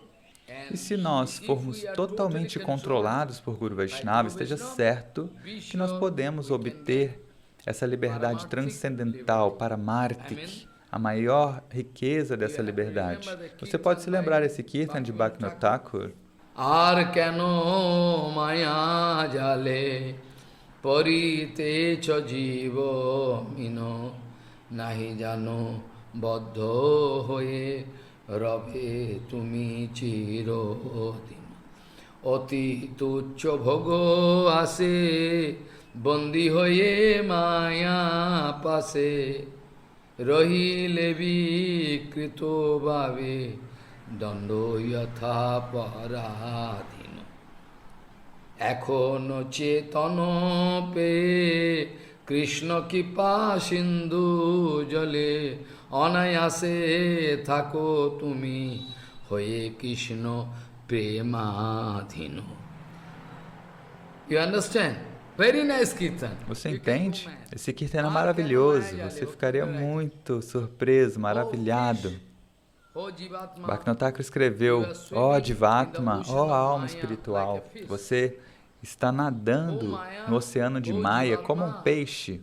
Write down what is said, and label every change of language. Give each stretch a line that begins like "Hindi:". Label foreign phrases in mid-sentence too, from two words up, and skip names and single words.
Portuguese: E se nós formos totalmente controlados por Guru Vaishnava, esteja certo que nós podemos obter essa liberdade transcendental para Martik, a maior riqueza dessa liberdade. Você pode se lembrar esse Kirtan de Bhaktivinoda Thakur?
Bangla: আর কেন মায়া জালে পড়িতেছ জীব মীন নাহি জান বদ্ধ হয়ে রবে তুমি চিরদিন অতি তুচ্ছ ভোগ আশে বন্দী হয়ে মায়া পাশে রহিলে বিকৃত ভাবে দণ্ড যথা পরাধীন এখনো চেতন পে কৃষ্ণ কৃপা সিন্ধু জলে অনায়াসে থাকো তুমি হয়ে কৃষ্ণ প্রেমাধীন.
English: You understand? Very nice Kirtan.
Portuguese: Você entende? Esse Kirtan é maravilhoso. Você ficaria muito surpreso, maravilhado. Bhaktivinoda Thakur escreveu: ó Jivatma, ó alma espiritual, você está nadando no oceano de Maya como um peixe.